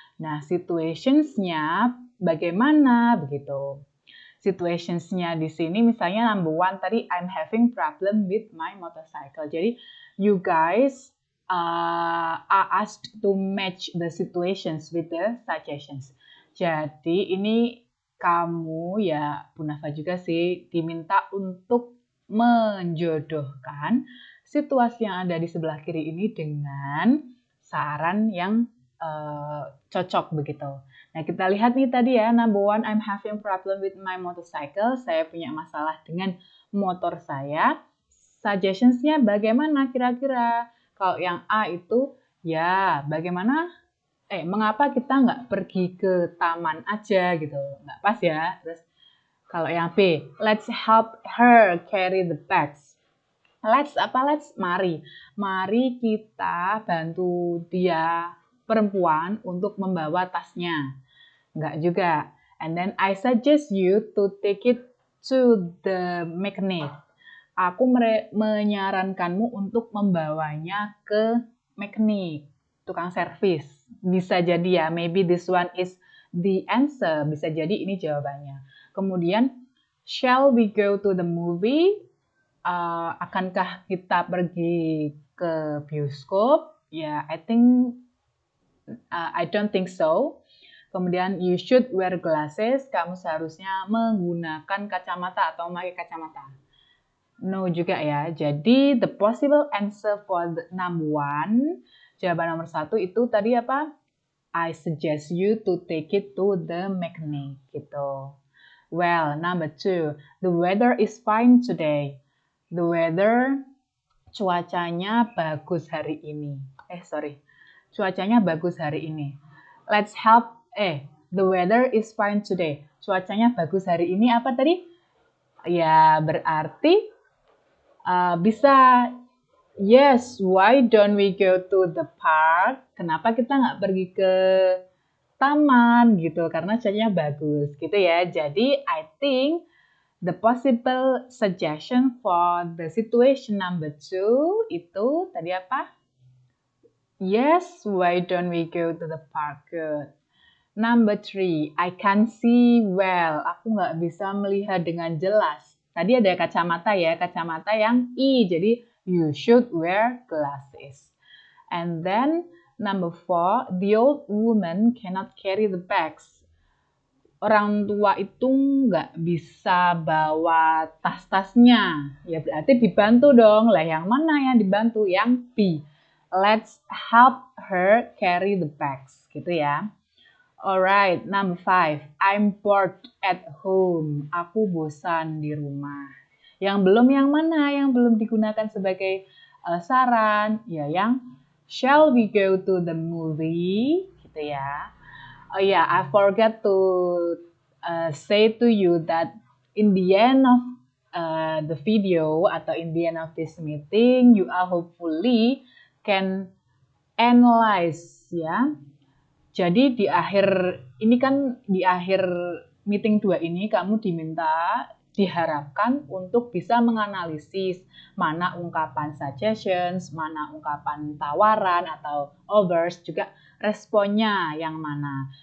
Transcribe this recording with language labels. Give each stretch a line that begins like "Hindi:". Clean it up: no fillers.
Indonesian: Nah, situationsnya bagaimana begitu? Situationsnya di sini misalnya
English: number 1 tadi I'm having problem with my motorcycle.
Indonesian: Jadi
English: you guys are asked to match the situations with the suggestions.
Indonesian: Jadi ini kamu ya Bu Nafa juga sih diminta untuk menjodohkan situasi yang ada di sebelah kiri ini dengan saran yang cocok begitu. Nah, kita lihat nih tadi ya,
English: number 1, I'm having problem with my motorcycle.
Indonesian: Saya punya masalah dengan motor saya. Suggestions-nya bagaimana kira-kira? Kalau yang A itu, ya bagaimana, mengapa kita nggak pergi ke taman aja gitu. Nggak pas ya. Terus kalau yang B,
English: let's help her carry the bags.
Indonesian: Let's, mari. Mari kita bantu dia perempuan untuk membawa tasnya. Enggak juga.
English: And then I suggest you to take it to the mechanic.
Indonesian: Aku menyarankanmu untuk membawanya ke mechanic, tukang servis. Bisa jadi ya,
English: maybe this one is the answer.
Indonesian: Bisa jadi ini jawabannya.
English: Kemudian, shall we go to the movie?
Indonesian: Akankah kita pergi ke bioskop?
English: Ya, I don't think so. Kemudian you should wear glasses.
Indonesian: Kamu seharusnya menggunakan kacamata atau memakai kacamata. No juga ya. Jadi
English: the possible answer for the number 1,
Indonesian: jawaban nomor 1 itu tadi apa?
English: I suggest you to take it to the mechanic gitu. Well, number 2, the weather is fine today.
Indonesian: The weather, cuacanya bagus hari ini. Cuacanya bagus hari ini.
English: Let's help, the weather is fine today.
Indonesian: Cuacanya bagus hari ini apa tadi? Ya, berarti bisa, yes,
English: why don't we go to the park?
Indonesian: Kenapa kita nggak pergi ke taman gitu? Karena cuacanya bagus gitu ya. Jadi,
English: I think the possible suggestion for the situation number 2
Indonesian: itu tadi apa?
English: Yes, why don't we go to the park? Good. Number 3, I can't see well.
Indonesian: Aku nggak bisa melihat dengan jelas. Tadi ada kacamata ya, kacamata yang I.
English: Jadi, you should wear glasses. And then, number 4, the old woman cannot carry the bags.
Indonesian: Orang tua itu nggak bisa bawa tas-tasnya. Ya berarti dibantu dong. Lah yang mana yang dibantu? Yang B.
English: Let's help her carry the bags. Gitu ya. Alright, number 5. I'm bored at home.
Indonesian: Aku bosan di rumah. Yang belum yang mana? Yang belum digunakan sebagai saran?
English: Ya, yang shall we go to the movie?
Indonesian: Gitu ya.
English: Oh ya, I forgot to say to you that in the end of the video
Indonesian: atau
English: in the end of this meeting, you are hopefully can analyze ya.
Indonesian: Jadi di akhir ini kan di akhir meeting 2 ini kamu diharapkan untuk bisa menganalisis mana ungkapan suggestions, mana ungkapan tawaran atau offers, juga responnya yang mana.